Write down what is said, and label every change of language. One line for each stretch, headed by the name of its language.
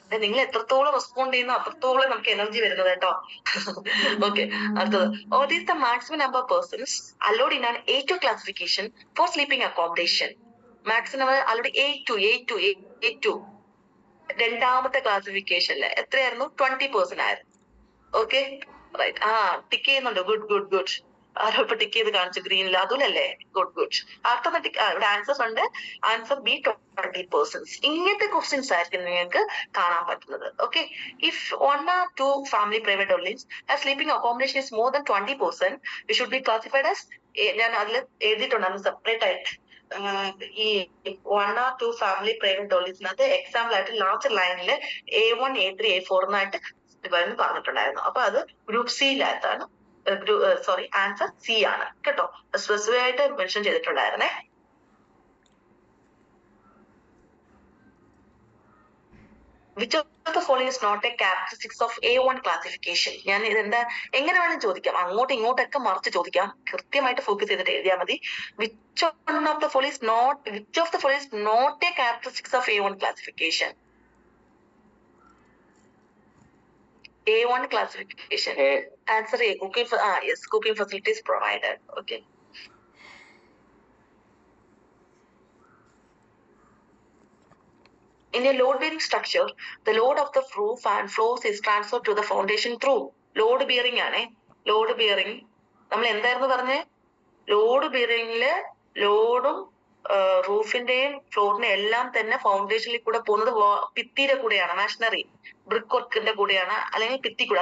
Malayalam: നിങ്ങൾ എത്രത്തോളം റെസ്പോണ്ട് ചെയ്യുന്ന അത്രത്തോളം നമുക്ക് എനർജി വരുന്നത് കേട്ടോ. ഓക്കെ, അടുത്തത്.
English: What is the maximum number of persons allowed in an A2 classification for sleeping accommodation?
Malayalam: Maximum allowed A2 രണ്ടാമത്തെ ക്ലാസിഫിക്കേഷനില് എത്രയായിരുന്നു? 20% ആയിരുന്നു. Okay, right. ടിക്ക് ചെയ്യുന്നുണ്ട്. Good good good. ആരോ ഇപ്പൊ ടിക്ക് ചെയ്ത് കാണിച്ചു ഗ്രീനിൽ, അതുലല്ലേ? Good good. അടുത്ത ഇവിടെ ആൻസേഴ്സ് ഉണ്ട്. Answer B 20%. ഇങ്ങനത്തെ ക്വസ്റ്റ്യൻസ് ആയിരിക്കും നിങ്ങൾക്ക് കാണാൻ പറ്റുന്നത്.
English: okay, if 1 or 2 family private dwellings as sleeping accommodation is more than 20%, it should be classified as,
Malayalam: ഞാൻ അതിൽ എഴുതിയിട്ടുണ്ടായിരുന്നു സെപ്പറേറ്റ് ആയിട്ട്. ഈ 1 or 2 ഫാമിലി പ്രൈവറ്റ് ഡോളീസിനകത്ത് എക്സാമ്പിൾ ആയിട്ട് ലാസ്റ്റ് ലൈനില് A1, A3, A4 എന്നായിട്ട് പറഞ്ഞിട്ടുണ്ടായിരുന്നു. അപ്പൊ അത് ഗ്രൂപ്പ് സിയിലായിട്ടാണ്. സോറി, ആൻസർ C ആണ് കേട്ടോ. സ്പെസിഫൈ ആയിട്ട് മെൻഷൻ ചെയ്തിട്ടുണ്ടായിരുന്നേ.
English: Which of the following is not a characteristics of A1 classification?
Malayalam: ഞാൻ ഇതെന്താ എങ്ങനെ വേണം ചോദിക്കാം, അങ്ങോട്ടും ഇങ്ങോട്ടൊക്കെ മറിച്ച് ചോദിക്കാം. കൃത്യമായിട്ട് ഫോക്കസ് ചെയ്തിട്ട് എഴുതിയാൽ മതി.
English: Which of the following is not a characteristics of A1 classification? A1 classification. Answer A. Cooking. Yes, cooking facilities provided. Okay. In a load-bearing structure, the load of the roof and floors is transferred to the foundation through load bearing ആണ്. Load bearing.
Malayalam: നമ്മൾ എന്തായിരുന്നു പറഞ്ഞേ? Load ബിയറിംഗില് ലോഡും റൂഫിന്റെയും ഫ്ലോറിന്റെയും എല്ലാം തന്നെ ഫൗണ്ടേഷനിൽ കൂടെ പോകുന്നത് ഭിത്തിയുടെ കൂടെയാണ്, മാഷനറി ബ്രിക്ക് വർക്കിന്റെ കൂടെയാണ്, അല്ലെങ്കിൽ ഭിത്തി കൂടെ.